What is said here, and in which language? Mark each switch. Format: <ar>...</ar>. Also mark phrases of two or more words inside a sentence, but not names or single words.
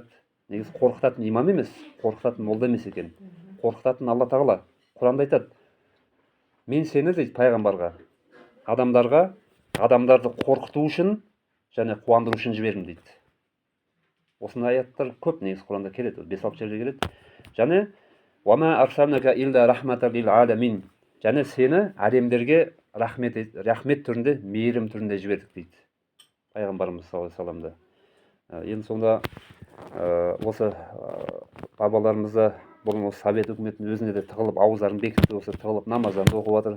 <kk>Негізі қорқытатын имам емес, қорқытатын молда емес екен. Қорқытатын Алла Тағала. Құранда айтады, мен сені дейді пайғамбарға, адамдарды қорқыту үшін және қуандыру үшін жібердім дейді. Осындай аяттар көп негізі Құранда келеді, 5-6 жерде келеді.</kk> <ar>Және وَمَا أَرْسَلْنَكَ إِلَّا رَحْمَةً لِلْعَالَمِينَ.</ar> <kk>Және сені әлемдерге рахмет түрінде, мейірім түрінде жібердік дейді пайғамбарымыз</kk> <ar>صلى الله عليه وسلم.</ar> <kk>Енді сонда осы бабаларымызда бұрын осы совет үкіметінің өзіне де тығылып, ауыздарын бекітіп, осы тығылып намаздарын оқып жатыр.</kk>